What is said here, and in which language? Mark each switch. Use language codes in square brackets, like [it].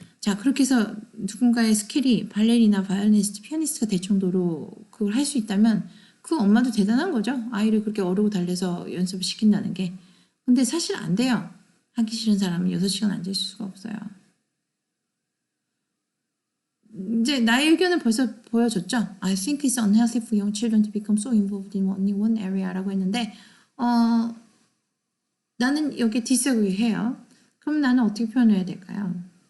[ko] 자, 그렇게 해서 누군가의 스킬이 발레리나, 바이올리니스트, 피아니스트가 될 정도로 그걸 할 수 있다면 그 엄마도 대단한 거죠. 아이를 그렇게 오르고 달려서 연습을 시킨다는 게. 근데 사실 안 돼요. 하기 싫은 사람은 6시간 앉을 수가 없어요. 이제 나의 의견은 벌써 보여줬죠. [en] I think it's unhealthy for young children to become so involved in only one area라고 [ko] 했는데 나는 여기 [en] disagree [ko] 해요. 그럼 나는 어떻게 표현해야 될까요?